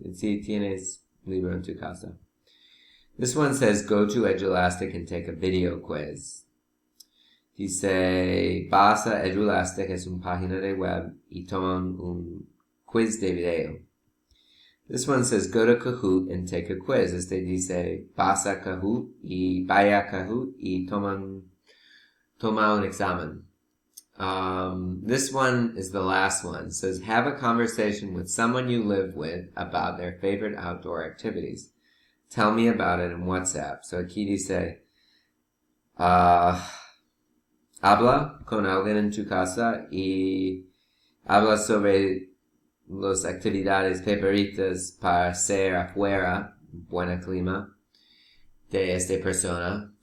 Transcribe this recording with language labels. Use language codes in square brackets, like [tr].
[es] Si tienes libro en tu casa. [en] This one says, go to Edulastic and take a video quiz. [es] Dice, vas a Edulastic, es una página de web, y toman un quiz de video. [en] This one says, go to Kahoot and take a quiz. [es] Este dice, vas a Kahoot y vaya a Kahoot y toma un examen. [en] This one is the last one. It says, have a conversation with someone you live with about their favorite outdoor activities. Tell me about it in WhatsApp. [es] So aquí dice, habla con alguien en tu casa y habla sobre las actividades favoritas para hacer afuera, buen clima, de esta persona.